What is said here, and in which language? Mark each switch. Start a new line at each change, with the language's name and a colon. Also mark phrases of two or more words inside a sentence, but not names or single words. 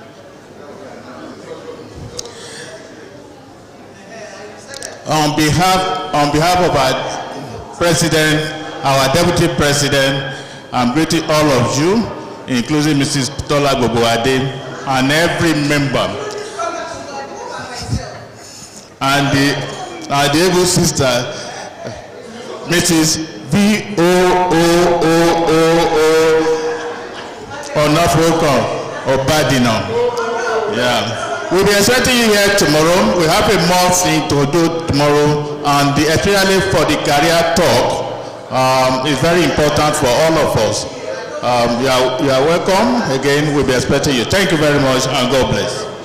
English: On behalf of our president, our deputy president, I'm greeting all of you, including Mrs. Tola Boboade, and every member, and the able sister, Mrs. V-O-O-O-O-O Onafoko Obadino. Yeah. We'll be expecting you here tomorrow. We have a more thing to do tomorrow, and especially for the career talk, it's very important for all of us. You are welcome. Again, we'll be expecting you. Thank you very much, and God bless.